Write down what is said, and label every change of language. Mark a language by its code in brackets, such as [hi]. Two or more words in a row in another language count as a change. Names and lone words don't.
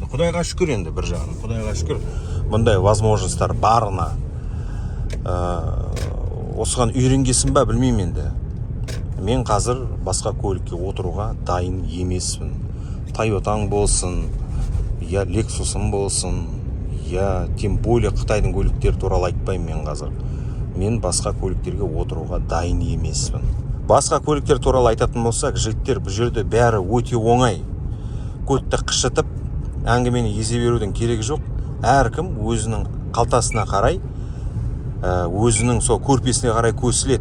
[kk] Құдайға шүкір енді бір жағынан. Құдайға шүкір бұндай возможностьтар барына. Осыған үйренгесін ба білмеймін енді. Мен қазір басқа көлікке отыруға дайын емеспін. Тойотаң болсын, я Lexus'ым болсын, [ru] я тем более [kk] Қытайдың көліктері туралы айтпаймын мен қазір. Мен басқа көліктерге отыруға дайын емеспін. Басқа көліктер туралы айтатын болсақ, жігіттер, бұл жерде бәрі өте оңай. Көтті қышытып, әңгімені езе берудің керегі жоқ. Әркім өзінің қалтасына қарай, өзінің сол көрпесіне қарай көсіледі.